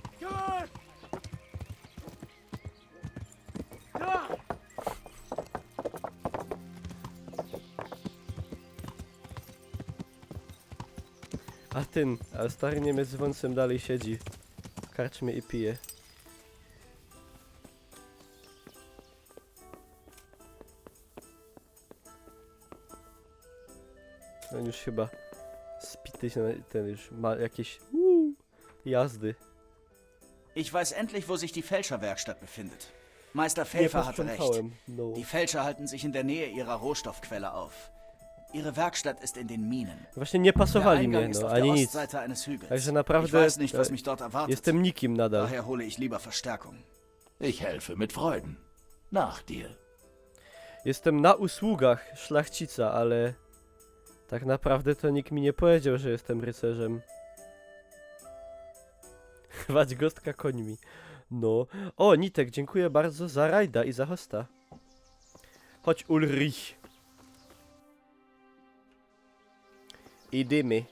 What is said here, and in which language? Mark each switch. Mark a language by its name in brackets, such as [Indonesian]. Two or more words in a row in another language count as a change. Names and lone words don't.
[Polish] A stary Niemiec z wąsem dalej siedzi w karczmie i pije. On już chyba spity się, ten już ma jakieś jazdy. [German] Ich weiß endlich, wo sich die Fälscherwerkstatt befindet. Meister Pfeffer hatte recht. [Polish] No. [German] Die Fälscher halten sich in der Nähe ihrer Rohstoffquelle auf. Ihre Werkstatt ist in den Minen. [Polish] Właśnie nie pasowali mnie, [German] ist [Polish] no, [German] auf [Polish] ani [German] der [Polish] nic. [German] Ostseite eines Hügels. [Polish] Także [German] Ich [Polish] naprawdę [German] weiß nicht, was mich dort erwartet. [Polish] jestem nikim nadal. [German] Daher hole ich lieber Verstärkung. Ich helfe mit Freuden. Nach dir. [Polish] Jestem na usługach szlachcica, ale tak naprawdę to nikt mi nie powiedział, że jestem rycerzem. Chwać gostka końmi. No. O, Nitek, dziękuję bardzo za rajda i za hosta. Chodź, Ulrich. Idziemy.